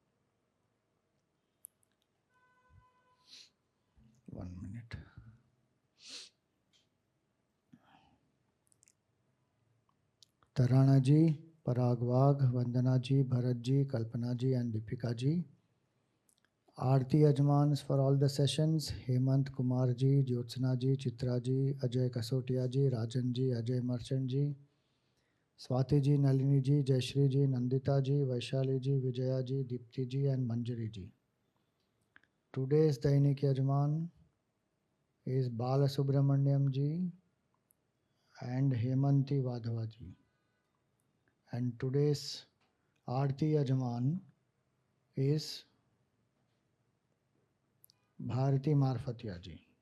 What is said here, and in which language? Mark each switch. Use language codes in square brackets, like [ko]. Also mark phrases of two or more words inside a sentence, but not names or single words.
[en] 1 minute. Tarana ji, Parag Wagh, Vandana ji, Bharat ji, Kalpana ji and Deepika ji. Aarti Yajmans for all the sessions, Hemant Kumar ji, Jyotsna ji, Chitra ji, Ajay Kasotia ji, Rajan ji, Ajay Marchand ji, Swati ji, Nalini ji, Jayashri ji, Nandita ji, Vaishali ji, Vijaya ji, Deepti ji and Manjari ji. Today's Dainik Yajman is Bala Subramanyam ji and Hemanti Vadhava ji. And today's Aarti Yajman is Bharati Marfatia ji.